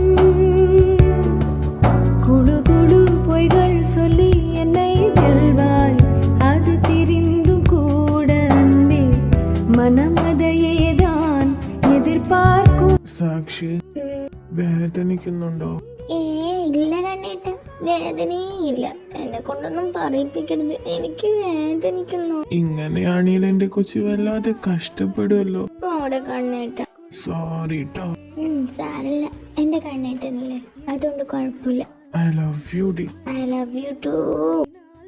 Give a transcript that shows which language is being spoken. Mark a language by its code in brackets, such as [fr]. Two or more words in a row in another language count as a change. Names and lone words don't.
[ta] குழு குழு பொய்கள் சொல்லி என்னை வெல்வாய் அது தெரிந்தும் கூட அன்பே மனம் அதையேதான் எதிர்பார்க்கும் [ml] സാക്ഷി വേദനിക്കുന്നുണ്ടോ? ഇല്ല കണ്ണേട്ട, വേദനയില്ല. എന്നെ കൊണ്ടൊന്നും പറയിപ്പിക്കരുത്, എനിക്ക് വേദനിക്കുന്നു. ഇങ്ങനെയാണെങ്കിൽ എന്റെ കൊച്ചി വല്ലാതെ കഷ്ടപ്പെടുമല്ലോ. ഓടെ കണ്ണേട്ട. സോറി ട്ടോ. സാരല്ല, എന്റെ കണ്ണേട്ടനല്ലേ, അതുകൊണ്ട് കുഴപ്പമില്ല. [en] I love you, dear. I love you too.